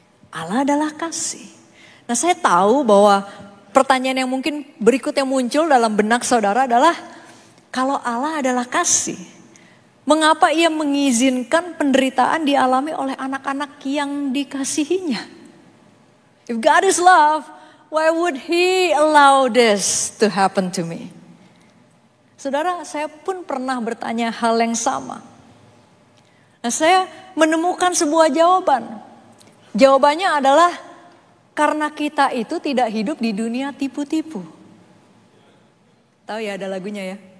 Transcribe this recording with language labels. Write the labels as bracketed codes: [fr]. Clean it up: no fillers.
[id] Allah adalah kasih. Nah, saya tahu bahwa pertanyaan yang mungkin berikutnya muncul dalam benak saudara adalah, kalau Allah adalah kasih, mengapa ia mengizinkan penderitaan dialami oleh anak-anak yang dikasihinya? [en] If God is love, why would he allow this to happen to me? [id] Saudara, saya pun pernah bertanya hal yang sama. Nah, saya menemukan sebuah jawaban. Jawabannya adalah karena kita itu tidak hidup di dunia tipu-tipu. Tahu ya ada lagunya ya?